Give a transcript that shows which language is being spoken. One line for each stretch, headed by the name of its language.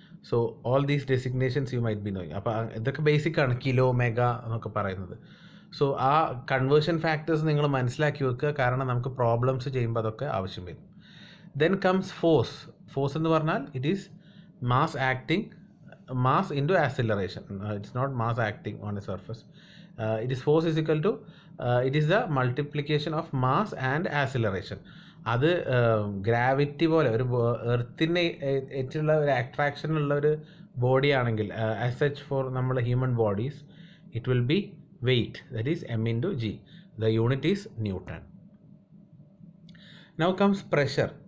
English: So all these designations you might be knowing.
Malayalam: അപ്പോൾ ഇതൊക്കെ ബേസിക്കാണ്, kilo, mega എന്നൊക്കെ പറയുന്നത്. സോ ആ കൺവേർഷൻ ഫാക്ടേഴ്സ് നിങ്ങൾ മനസ്സിലാക്കി വെക്കുക, കാരണം നമുക്ക് പ്രോബ്ലംസ് ചെയ്യുമ്പോൾ അതൊക്കെ ആവശ്യം വരും.
English: Then comes force.
Malayalam: ഫോഴ്സ് എന്ന് പറഞ്ഞാൽ
English: It is mass acting, mass into acceleration. It's not mass acting on a surface. It is force is equal to it is the multiplication of mass and acceleration.
Malayalam: അത് gravity പോലെ ഒരു എർത്തിനെ ഏറ്റുള്ള ഒരു attraction ഉള്ള ഒരു body ആണെങ്കിൽ,
English: as such for
Malayalam: നമ്മൾ human bodies,
English: It will be weight, that is m/g. The unit is newton. Now comes pressure.